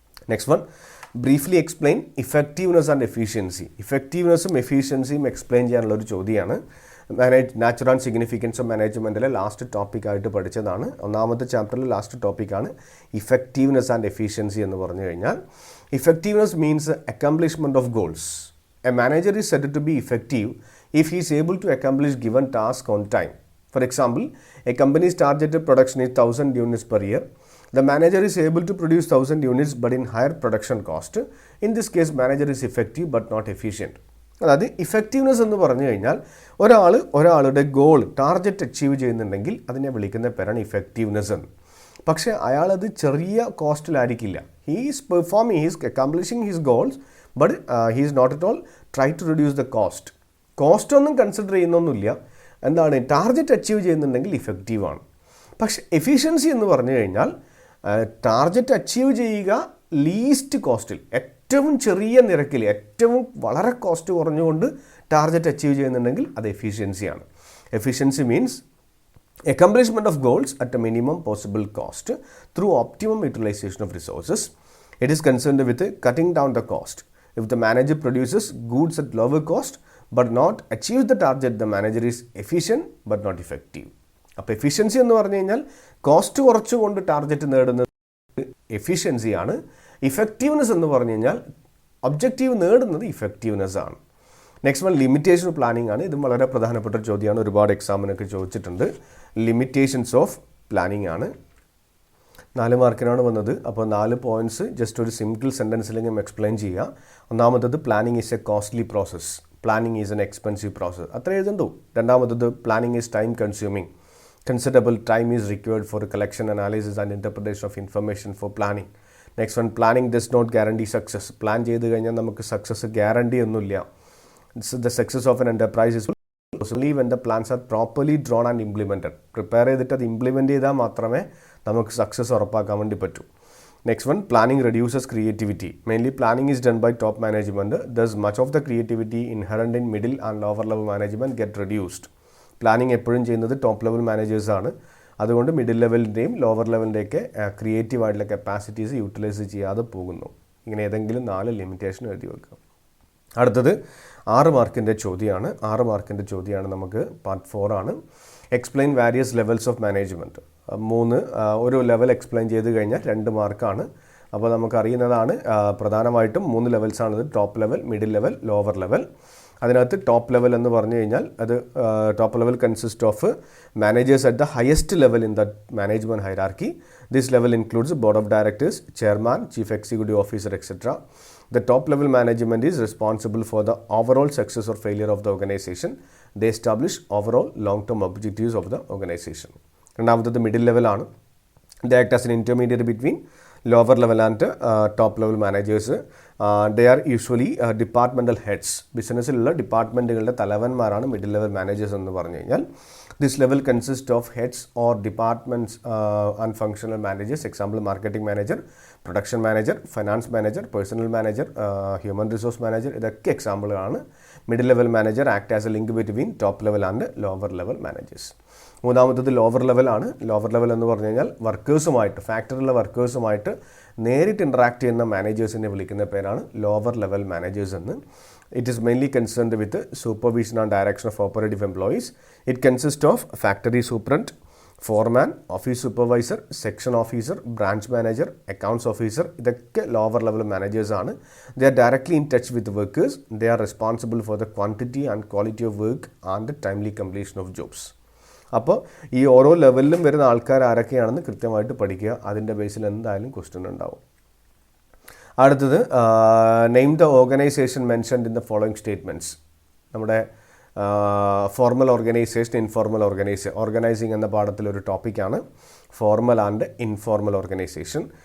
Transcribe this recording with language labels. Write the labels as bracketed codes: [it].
[en] Next one, briefly explain effectiveness and efficiency. [ml] ഇഫക്റ്റീവ്നെസ്സും എഫിഷ്യൻസിയും explain ചെയ്യാനുള്ള ഒരു ചോദ്യമാണ്. Natural and significance of മാനേജ്മെൻറ്റിലെ last ടോപ്പിക്കായിട്ട് പഠിച്ചതാണ്. 1ാമത്തെ ചാപ്റ്ററിൽ ലാസ്റ്റ് ടോപ്പിക്കാണ് ഇഫക്റ്റീവ്നെസ് ആൻഡ് എഫിഷ്യൻസി എന്ന് പറഞ്ഞു കഴിഞ്ഞാൽ. [en] Effectiveness means accomplishment of goals. A manager is said to be effective if he is able to accomplish given task on time. For example, a company's targeted production is 1000 units per year. The manager is able to produce 1000 units but in higher production cost. In this case, manager is effective but not efficient. [ml] അതായത് effectiveness എന്ന് പറഞ്ഞു കഴിഞ്ഞാൽ ഒരാളുടെ goal, target achieve ചെയ്യുന്നുണ്ടെങ്കിൽ അതിനെ വിളിക്കുന്ന പേരാണ് effectiveness എന്ന്. പക്ഷേ അയാളത് ചെറിയ കോസ്റ്റിലായിരിക്കില്ല. [en] He is performing, he is accomplishing his goals but he is not at all try to reduce the cost. [ml] കോസ്റ്റൊന്നും consider ചെയ്യുന്നൊന്നുമില്ല. എന്താണ്? ടാർഗറ്റ് അച്ചീവ് ചെയ്യുന്നുണ്ടെങ്കിൽ ഇഫക്റ്റീവാണ്. പക്ഷെ എഫിഷ്യൻസി എന്ന് പറഞ്ഞു കഴിഞ്ഞാൽ ടാർഗറ്റ് അച്ചീവ് ചെയ്യുക ലീസ്റ്റ് കോസ്റ്റിൽ, ഏറ്റവും ചെറിയ നിരക്കിൽ, ഏറ്റവും വളരെ കോസ്റ്റ് കുറഞ്ഞുകൊണ്ട് ടാർഗറ്റ് അച്ചീവ് ചെയ്യുന്നുണ്ടെങ്കിൽ അത് എഫിഷ്യൻസിയാണ്. [en] Efficiency means accomplishment of goals at a minimum possible cost through optimum utilization of resources. It is concerned with cutting down the cost. If the manager produces goods at lower cost but not achieves the target, the manager is efficient but not effective. [ml] അപ്പോൾ efficiency എന്ന് പറഞ്ഞു കഴിഞ്ഞാൽ cost കുറച്ചുകൊണ്ട് target നേടുന്നത് എഫിഷ്യൻസിയാണ്. Effectiveness എന്ന് പറഞ്ഞു കഴിഞ്ഞാൽ objective നേടുന്നത് ഇഫക്റ്റീവ്നെസ് ആണ്. Next one limitation of planning ആണ്. ഇതും വളരെ പ്രധാനപ്പെട്ട ഒരു ചോദ്യമാണ്, ഒരുപാട് എക്സാമിനൊക്കെ ചോദിച്ചിട്ടുണ്ട്. ലിമിറ്റേഷൻസ് ഓഫ് പ്ലാനിംഗ് ആണ്. 4 മാർക്കിനാണ് വന്നത്. അപ്പോൾ 4 പോയിന്റ്സ് ജസ്റ്റ് ഒരു സിംപിൾ സെൻറ്റൻസിലെങ്കിലും എക്സ്പ്ലെയിൻ ചെയ്യുക. [en] ഒന്നാമത്തത് planning is a costly process, planning is an expensive process, [ml] അത്ര എഴുതണ്ടു. [en] രണ്ടാമത്തത് planning is time consuming, considerable time is required for collection, analysis and interpretation of information for planning. Next one planning does not guarantee success, [ml] plan ചെയ്ത് കഴിഞ്ഞാൽ നമുക്ക് success guarantee ഒന്നുമില്ല. [en] The success of an enterprise is only when the plans are properly drawn and implemented. [ml] Prepare ചെയ്തിട്ട് അത് implement ചെയ്താൽ മാത്രമേ നമുക്ക് success ഉറപ്പാക്കാൻ വേണ്ടി പറ്റൂ. [en] Next one planning reduces creativity. Mainly planning is done by top management. Thus much of the creativity inherent in middle and lower level management get reduced. [ml] Planning എപ്പോഴും ചെയ്യുന്നത് ടോപ്പ് ലെവൽ മാനേജേഴ്സാണ്. അതുകൊണ്ട് middle ലെവലിൻ്റെയും lower ലെവലിൻ്റെയൊക്കെ creative ആയിട്ടുള്ള capacities utilise ചെയ്യാതെ പോകുന്നു. ഇങ്ങനെ ഏതെങ്കിലും 4 limitation എഴുതി വെക്കുക. അടുത്തത് 6 മാർക്കിൻ്റെ ചോദ്യമാണ്. 6 മാർക്കിൻ്റെ ചോദ്യമാണ് നമുക്ക് പാർട്ട് 4 ആണ്. [en] Explain various levels of management. [ml] 3 ഒരു ലെവൽ എക്സ്പ്ലെയിൻ ചെയ്ത് കഴിഞ്ഞാൽ 2 മാർക്കാണ്. അപ്പോൾ നമുക്കറിയുന്നതാണ് പ്രധാനമായിട്ടും 3 ലെവൽസാണിത്, top level, middle level, lower level. അതിനകത്ത് ടോപ്പ് ലെവൽ എന്ന് പറഞ്ഞു കഴിഞ്ഞാൽ അത് [en] Top level consist of managers at the highest level in the management hierarchy. This level includes board of directors, chairman, chief executive officer, etcetera. The top level management is responsible for the overall success or failure of the organization. They establish overall long-term objectives of the organization. [ml] രണ്ടാമത്തത് middle ലെവലാണ്. [en] They act as an intermediary between lower level and top level managers. They are usually departmental heads. [ml] ബിസിനസ്സിലുള്ള ഡിപ്പാർട്ട്മെൻറ്റുകളുടെ തലവന്മാരാണ് middle level managers എന്ന് പറഞ്ഞു കഴിഞ്ഞാൽ. [en] This level consists of heads or departments and functional managers. Example, marketing manager, production manager, finance manager, personal manager, human resource manager. [ml] ഇതൊക്കെ എക്സാമ്പിളാണ്. [en] Middle level manager act as a link between top level and lower level managers. [ml] മൂന്നാമത്തത് lower ലെവലാണ്. Lower level എന്ന് പറഞ്ഞു കഴിഞ്ഞാൽ വർക്കേഴ്സുമായിട്ട്, ഫാക്ടറിയിലെ വർക്കേഴ്സുമായിട്ട് നേരിട്ട് interact ചെയ്യുന്ന മാനേജേഴ്സിനെ വിളിക്കുന്ന പേരാണ് ലോവർ ലെവൽ മാനേജേഴ്സ് എന്ന്. [en] It is mainly concerned with supervision and direction of operative employees. It consists of factory superintendent, foreman, office supervisor, section officer, branch manager, accounts officer. [ml] ഇതൊക്കെ lower level managers ആണ്. [en] They are directly in touch with the workers. They are responsible for the quantity and quality of work and the timely completion of jobs. [ml] അപ്പോൾ ഈ ഓരോ ലെവലിലും വരുന്ന ആൾക്കാർ ആരൊക്കെയാണെന്ന് കൃത്യമായിട്ട് പഠിക്കുക. അതിൻ്റെ ബേസിൽ എന്തായാലും ക്വസ്റ്റ്യൻ ഉണ്ടാവും. അടുത്തത് [en] Name the organization mentioned in the following statements. [ml] നമ്മുടെ ഫോർമൽ ഓർഗനൈസേഷൻ, ഇൻഫോർമൽ ഓർഗനൈസിങ് എന്ന പാഠത്തിലൊരു ടോപ്പിക്കാണ് ഫോർമൽ ആൻഡ് ഇൻഫോർമൽ ഓർഗനൈസേഷൻ.